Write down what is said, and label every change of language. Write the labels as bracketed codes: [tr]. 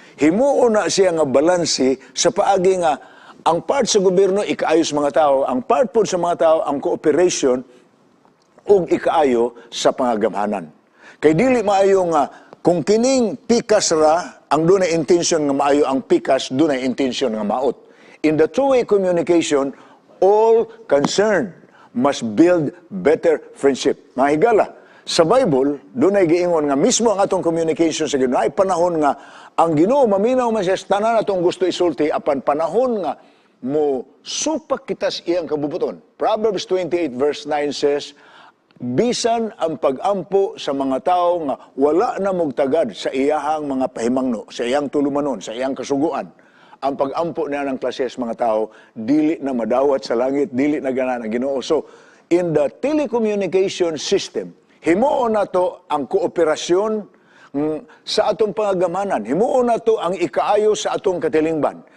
[ceb] Himuo na siya nga balanse sa paagi nga ang part sa gobyerno ikaayos mga tao, ang part pod sa mga tao ang cooperation ug ikaayo sa pangagamhanan. Kay dili maayo nga kung kining pikas ra, ang dunay intention nga maayo ang pikas, dunay intention nga maot. [en] In the two-way communication, all concerned must build better friendship. [ceb] Mga higala, sa Bible, dunay giingon nga mismo ang atong communication sa Ginoo ay panahon nga ang Ginoo maminaw man siya sa tanan atong gusto isulti apan panahon nga mo supak kita sa iyang kabubuton. [en] Proverbs 28 verse 9 says, [ceb] bisan ang pag-ampo sa mga tao nga wala na mugtagad sa iyahang mga pahimangno, sa iyang tulumanon, sa iyang kasuguan. Ang pag-ampo na ng klase sa mga tao, dili na madawat sa langit, dili na gana ng Ginoo. So, [en] in the telecommunication system, [ceb] himuo na to ang kooperasyon sa atong pangagamanan. Himuo na to ang ikaayo sa atong katilingban.